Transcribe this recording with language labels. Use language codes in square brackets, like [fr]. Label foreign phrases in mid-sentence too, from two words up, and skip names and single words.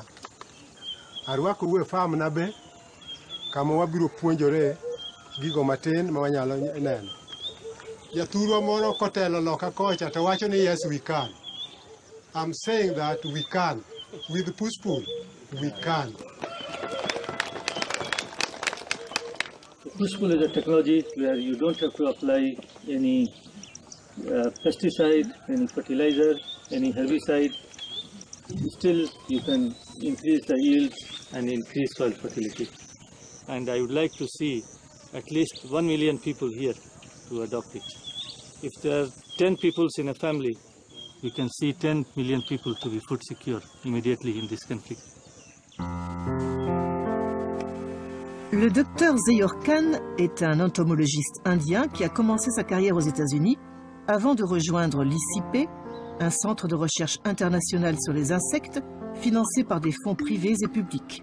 [luo] Arwako uwe farm na be kama wabiro puonjore gigo matin ma wanyalo neno. Jathurwa moro kotelo loka kocha to wacho ni [en] yes we can. I'm saying that we can. With Pushpool, we can. Pushpool is a technology where you don't have to apply any pesticide, any fertilizer, any herbicide. Still, you can increase the yields and increase soil fertility. And I would like to see at least 1 million people here to adopt it. If there are 10 people in a family, you can see 10 million people to be food secure immediately in this conflict. [fr] Le docteur Zahir Khan est un entomologiste indien qui a commencé sa carrière aux États-Unis avant de rejoindre l'ICIP, un centre de recherche international sur les insectes financé par des fonds privés et publics.